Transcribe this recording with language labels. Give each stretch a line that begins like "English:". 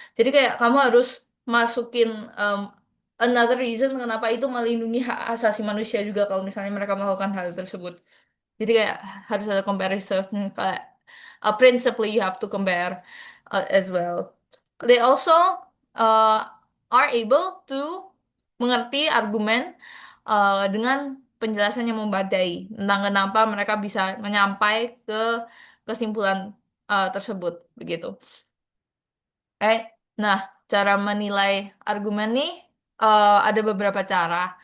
Indonesian: Jadi kayak kamu harus masukin
English: another reason
Indonesian: kenapa itu melindungi hak asasi manusia juga kalau misalnya mereka melakukan hal tersebut. Jadi kayak harus ada comparison kayak
English: principally you have to compare as well. They also uh, are able to
Indonesian: mengerti argumen dengan penjelasan yang memadai tentang kenapa mereka bisa menyampai ke kesimpulan tersebut begitu. Eh, nah, cara menilai argumen nih ada beberapa cara.